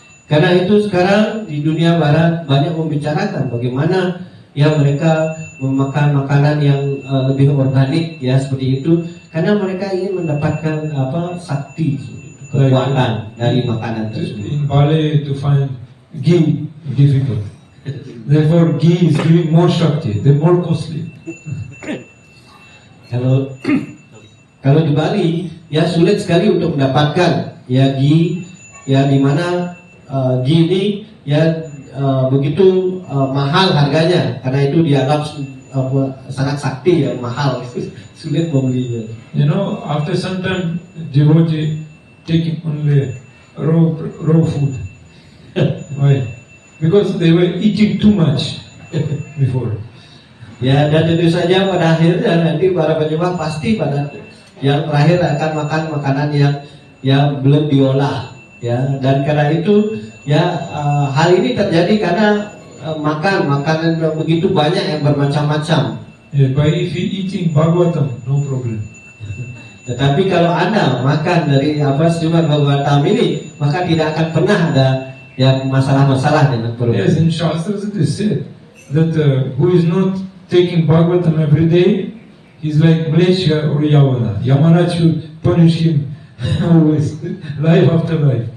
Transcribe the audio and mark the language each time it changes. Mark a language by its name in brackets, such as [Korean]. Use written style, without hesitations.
[Indonesian] Karena itu sekarang di dunia barat banyak membicarakan bagaimana ya mereka memakan makanan yang lebih organik ya seperti itu karena mereka ingin mendapatkan sakti, kekuatan dari makanan tersebut. [English] In Bali, to find ghee difficult. Therefore, ghee is giving more Shakti. They're more costly. [Indonesian] Kalau di Bali ya sulit sekali untuk mendapatkan ya ghee ya di mana ghee ini ya begitu mahal harganya karena itu dianggap sangat sakti ya mahal sulit membelinya. [English] You know, after some time, devotee taking only raw food. Why? Because they were eating too much before. [Indonesian] Ya dan tentu saja pada akhirnya nanti para penyembah pasti pada yang terakhir akan makan makanan yang belum diolah ya dan karena itu ya hal ini terjadi karena makan makanan begitu banyak yang bermacam-macam. [English] Yeah, but if you eating Bhagavatam, no problem. [Indonesian] Tetapi kalau Anda makan dari Srimad Bhagavatam ini, maka tidak akan pernah ada ya masalah-masalah dengan perut. [English] Yes, in Shastras it is said that who is not taking Bhagavatam every day, he's like Malaysia or Yavana. Yamaraj should punish him always, life after life.